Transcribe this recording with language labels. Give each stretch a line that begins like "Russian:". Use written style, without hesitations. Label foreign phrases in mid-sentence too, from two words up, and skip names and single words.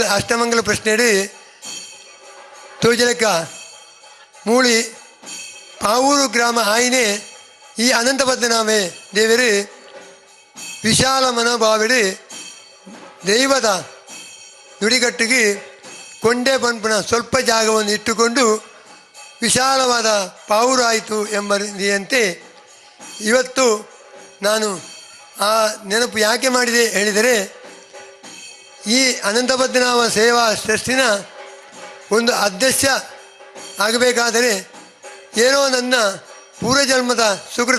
Tulu: ಅಷ್ಟಮಂಗಲ ಪ್ರಶ್ನೆಡು ತೋಜಲಕ್ಕ ಮೂಳಿ ಪಾವೂರು ಗ್ರಾಮ ಆಯ್ನೆ ಈ ಅನಂತ ಪದ್ಮನಾಭೆ ದೇವರು ವಿಶಾಲ ಮನೋಭಾವಿಡು ದೈವದ ನುಡಿಗಟ್ಟಿಗೆ ಕೊಂಡೆ ಪಂಪುಣ
Kannada: ಸ್ವಲ್ಪ ಜಾಗವನ್ನು ಇಟ್ಟುಕೊಂಡು ವಿಶಾಲವಾದ ಪಾವೂರು ಆಯಿತು ಎಂಬ ರೀತಿಯಂತೆ ಇವತ್ತು ನಾನು ಆ ನೆನಪು ಯಾಕೆ ಮಾಡಿದೆ ಹೇಳಿದರೆ, ಈ ಅನಂತ ಪದ್ಮನಾಭ ಸೇವಾ ಟ್ರಸ್ಟಿನ ಒಂದು ಅಧ್ಯಕ್ಷ ಆಗಬೇಕಾದರೆ ಏನೋ ನನ್ನ ಪೂರ್ವಜನ್ಮದ ಸುಕೃತ.